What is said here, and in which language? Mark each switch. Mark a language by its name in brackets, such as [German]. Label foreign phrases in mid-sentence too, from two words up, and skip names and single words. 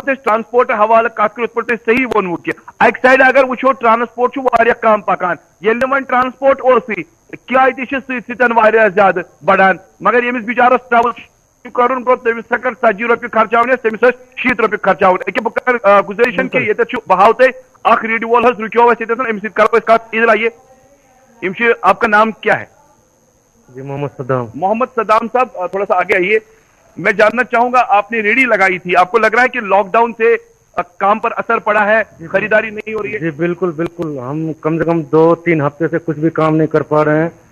[Kashmiri] ٹرانسپورٹ حوالہ کت کرو پہ صحیح وونو کہ اکہ سائڈ اگر وچھو ٹرانسپورٹ کم پکان یل ون ٹرانسپورٹ اوسے کرایہ تہ زیادہ بڑھان مگر یمس بچارس ٹریول کرن گو تمس ہکن 40 رۄپیہِ خرچاون تمس 60 رۄپیہِ خرچاون اکہ بہ کر گزارش کہ یہ بہاو تہ اخ ریڈ وول حظ رکیو اس امس کرو کت [Urdu] ادھر آئیے آپ کا نام کیا ہے؟ جی محمد صدام. محمد صدام صاحب تھوڑا سا آگے آئیے. میں جاننا چاہوں گا آپ نے ریڑھی لگائی تھی آپ کو لگ رہا ہے کہ لاک ڈاؤن سے کام پر اثر پڑا ہے خریداری نہیں ہو رہی ہے؟ جی بالکل بالکل ہم کم سے کم 2-3 ہفتے سے کچھ بھی کام نہیں کر پا رہے ہیں.